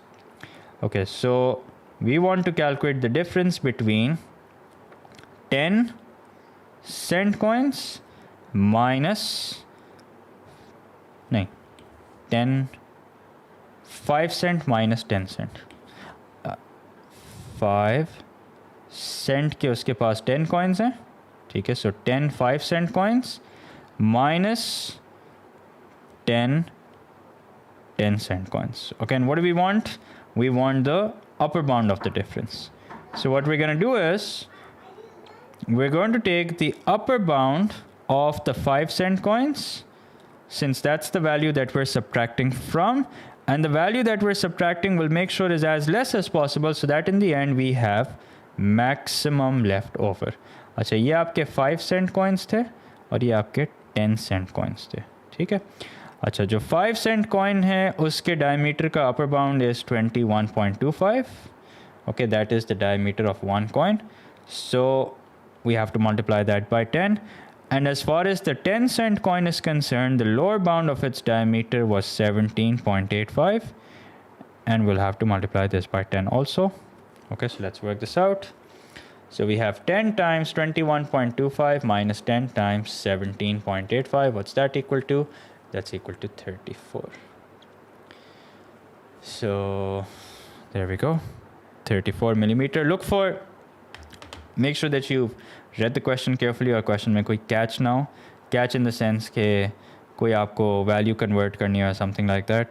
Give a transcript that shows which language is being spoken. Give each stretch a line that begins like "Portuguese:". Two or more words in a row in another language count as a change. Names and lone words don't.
English: Okay, so we want to calculate the difference between 10 cent coins minus 10 5-cent minus 10 cent.
Hindi: 5 cent के उसके पास 10 coins हैं, ठीक है,
English: so 10 5-cent coins minus 10 10-cent coins. Okay, and what do we want? We want the upper bound of the difference. So what we're going to do is we're going to take the upper bound of the 5-cent coins since that's the value that we're subtracting from, and the value that we're subtracting will make sure is as less as possible so that in the end we have maximum left over.
Hindi: अच्छा, ये आपके
English: 5 cent coins
Hindi: थे और ये आपके
English: 10 cent coins
Hindi: थे, ठीक है. अच्छा, जो 5
English: cent coin
Hindi: है उसके diameter का
English: upper bound is 21.25. Okay, that is the diameter of one coin. So we have to multiply that by 10. And as far as the 10 cent coin is concerned, the lower bound of its diameter was 17.85. And we'll have to multiply this by 10 also. Okay, so let's work this out. So we have 10 times 21.25 minus 10 times 17.85. What's that equal to? That's equal to 34. So there we go. 34 millimeter. Make sure that you've read the question carefully
Hindi: और question में कोई catch ना हो.
English: Catch in the sense
Hindi: कि कोई आपको
English: value convert
Hindi: करनी हो,
English: something like that.